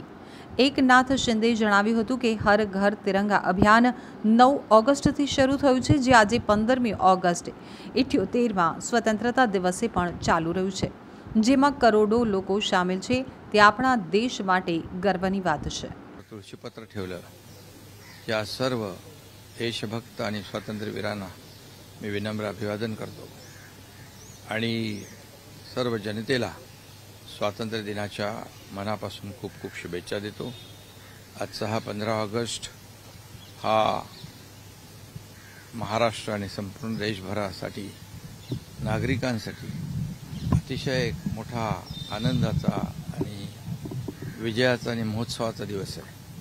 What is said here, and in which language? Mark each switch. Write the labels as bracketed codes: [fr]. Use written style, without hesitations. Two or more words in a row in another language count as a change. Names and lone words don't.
[gu] એકનાથ શિંદે જણાવ્યું હતું કે હર ઘર તિરંગા અભિયાન 9 ઓગસ્ટથી શરૂ થયું છે, જે આજે 15મી ઓગસ્ટ 78મા સ્વતંત્રતા દિવસે પણ ચાલુ રહ્યું છે, જેમાં કરોડો લોકો સામેલ છે। તે આપણા દેશ માટે ગર્વની વાત છે। [mr] तुळशीपत्र ठेवलं या सर्व देशभक्त आणि स्वातंत्र्यवीरांना मी विनम्र अभिवादन करतो आणि सर्व जनतेला स्वातंत्र्य दिनाच्या मनापासून खूप खूप शुभेच्छा देतो। आजचा हा 15 ऑगस्ट हा महाराष्ट्र आणि संपूर्ण देशभरासाठी नागरिकांसाठी अतिशय मोठा आनंदाचा आणि विजयाचा आणि महोत्सवाचा दिवस आहे।